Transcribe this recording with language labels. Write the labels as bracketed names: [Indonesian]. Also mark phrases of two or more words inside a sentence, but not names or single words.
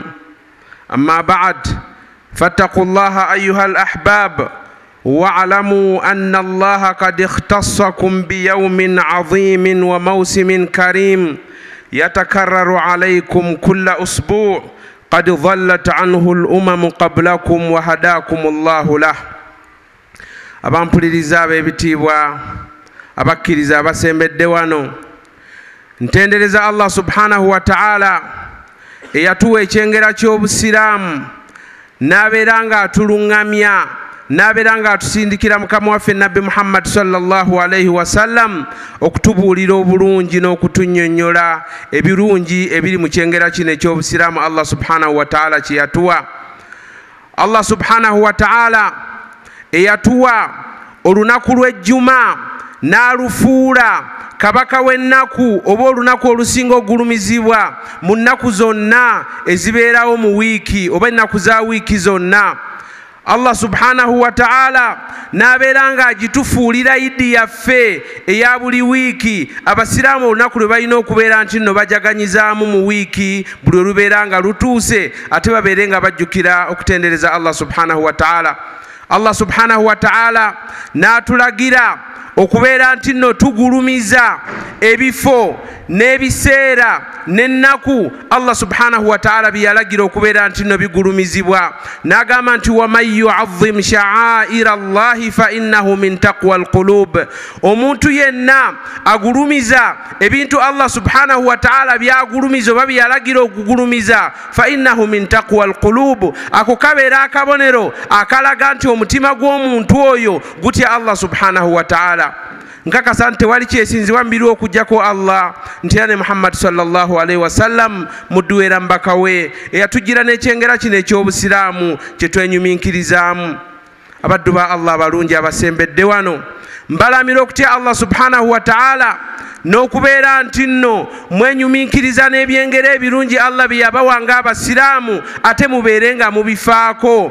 [Arabic] أما بعد، فاتقوا الله أيها الأحباب، واعلموا أن الله قد اختصكم بيوم عظيم وموسم كريم يتكرر عليكم كل أسبوع قد ضلت عنه الأمم قبلكم وهداكم الله له. [Ganda] Abampuliriza ab'ebitiibwa, abakkiriza abasembedde wano, ntendereza Allah [Arabic] سبحانه وتعالى [Ganda] eyatuwa ekyengera ky'obusiraamu n'abeera nga atuluŋŋamya, n'abeera nga atusindikira mukama waffe Nabbi Muhammad [Arabic] صلى الله عليه وسلم [Ganda] okutubuulira obulungi n'okutunnyonnyola ebirungi ebiri mu kyengera kino eky'obusiraamu Allah [Arabic] سبحانه وتعالى [Ganda] kye yatuwa. Allah [Arabic] سبحانه وتعالى [Ganda] eyatuwa olunaku lw'ejjuma n'alufuula kabaka w'ennaku oba olunaku olusinga ogulumizibwa mu nnaku zonna ezibeerawo mu wiiki oba ennaku za wiiki zonna. Allah [Arabic] سبحانه وتعالى [Ganda] n'abeera nga agitufuulira idi yaffe eya buli wiiki. Abasiraamu olunaku lwe balina okubeera nti nno bajaganyizaamu mu wiiki buli olubeera nga lutuuse, ate babeere nga bajjukira okutendereza Allah [Arabic] سبحانه وتعالى. [Ganda] Allah [Arabic] سبحانه وتعالى [Ganda] n'atulagira okubeera nti nno tugulumiza ebifo n'ebiseera n'ennaku Allah [Arabic] سبحانه وتعالى [Ganda] bye yalagira okubeera nti nno bigulumizibwa. N'agamba nti [Arabic] ومن يعظم شعائر الله فإنها من تقوى القلوب. [Ganda] Omuntu yenna agulumiza ebintu Allah [Arabic] سبحانه وتعالى [Ganda] byagulumiza oba bye yalagira okugulumiza, [Arabic] فإنها من تقوى القلوب, [Ganda] ako kabeera akabonero akalaga nti omutima gw'omuntu oyo gutya Allah [Arabic] سبحانه وتعالى. [Ganda] Nkakasa nti tewali kyesinzibwa mu biri okuggyako Allah, nti era ne Muhammad [Arabic] صلى الله عليه وسلم [Ganda] muddu era mbaka we eyatugira n'ekyengera kino eky'obusiraamu kye twenyuminkirizaamu. Abaddu ba Allah abalungi abasembedde wano, mbalamira okutya Allah [Arabic] سبحانه وتعالى [Ganda] n'okubeera nti nno mwenyuminkiriza n'ebyengera ebirungi Allah bye yabawanga abasiraamu ate mubeere nga mubifaako.